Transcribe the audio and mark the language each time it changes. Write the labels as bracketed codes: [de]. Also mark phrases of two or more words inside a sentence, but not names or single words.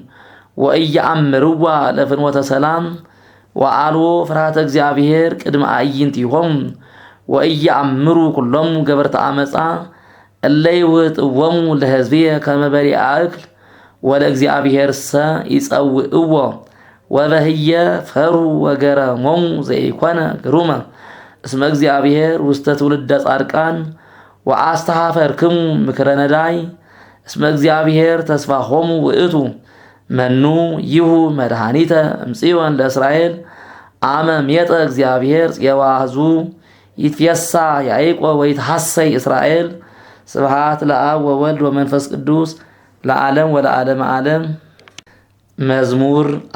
[gez] ወኢየአምርዋ ለፍኖተ ሰላም ወአልቦ ፍርሃተ እግዚአብሔር ቅድመ አዕይንቲሆሙ ወኢየአምሩ ኩሎሙ ገበርተ ዓመፃ እለ ይውህጥዎሙ ለሕዝብየ ከመ በሊዐ እክል ወለእግዚአብሔርሰ ይጸውዕዎ ወበህየ ፈሩ ወገረሞሙ ዘኢኮነ ግሩመ እስመ እግዚአብሔር ውስተ ትውልደ ጻድቃን ወአስተኀፈርክሙ ምክረ ነዳይ እስመ እግዚአብሔር ተስፋሆሙ ውእቱ መኑ ይሁ መድኃኒተ እምጽዮን ለእስራኤል አመ ሜጠ እግዚአብሔር ጽየዋ ሕዝቡ ይትፌሳ ያዕቆብ ወይትሐሰይ እስራኤል ስብሐት ለአብ ወወልድ ወመንፈስ ቅዱስ ለዓለም ወለዓለመ ዓለም። መዝሙር